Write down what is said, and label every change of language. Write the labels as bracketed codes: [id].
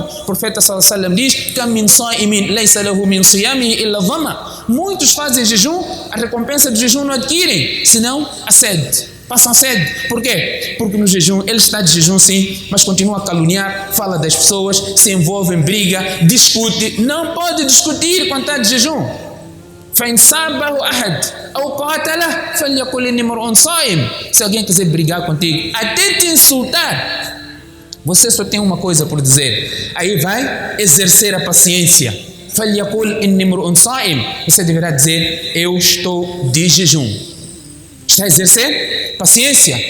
[pt] O profeta sallallahu alaihi wasallam diz: [ar] "Kam min sa'imin laysa lahu min siyamihi illa dhama." [pt] Muitos fazem jejum, a recompensa do jejum não adquirem, senão a sede. passam sede. Por quê? Porque no jejum, ele está de jejum sim, mas continua a caluniar, fala das pessoas, se envolve em briga, discute. Não pode discutir quando está de jejum. [ar] فإن سابه أحد أو قاتله فليقل إني امرؤ صائم. [pt] Se alguém quiser brigar contigo, até te insultar, você só tem uma coisa por dizer. Aí vai exercer a paciência. [ar] فليقل إني امرؤ صائم. [pt] Você deverá dizer: eu estou de jejum. Está a exercer paciência.